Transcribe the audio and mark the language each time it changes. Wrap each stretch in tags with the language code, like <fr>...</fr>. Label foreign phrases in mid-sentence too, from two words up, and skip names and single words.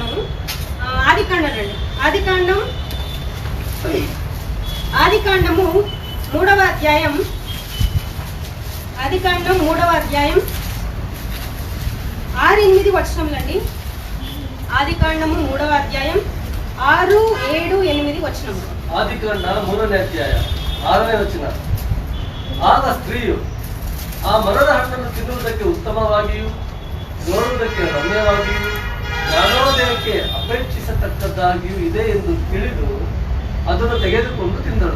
<te>ఆదికాండం అండి. ఆదికాండము 3వ అధ్యాయం. ఆదికాండం 3వ అధ్యాయం 6-8 వచనములండి. ఆదికాండము 3వ అధ్యాయం 6, 7, 8 వచనములు.</te> <kn>ಆದಿಕಾಂಡ 3ನೇ ಅಧ್ಯಾಯ 6ನೇ ವಚನ. ಆಗ ಸ್ತ್ರೀಯು ಆ ಮರದ ಹಣ್ಣನ್ನು ತಿನ್ನುವುದಕ್ಕೆ ಉತ್ತಮವಾಗಿಯೂ ನೋಡುವುದಕ್ಕೆ ರಮ್ಯವಾಗಿಯೂ ಜ್ಞಾನೋದಯಕ್ಕೆ ಅಪೇಕ್ಷಿಸತಕ್ಕದ್ದಾಗಿಯೂ ಇದೆ ಎಂದು ತಿಳಿದು ಅದನ್ನು ತೆಗೆದುಕೊಂಡು ತಿಂದಳು.</kn>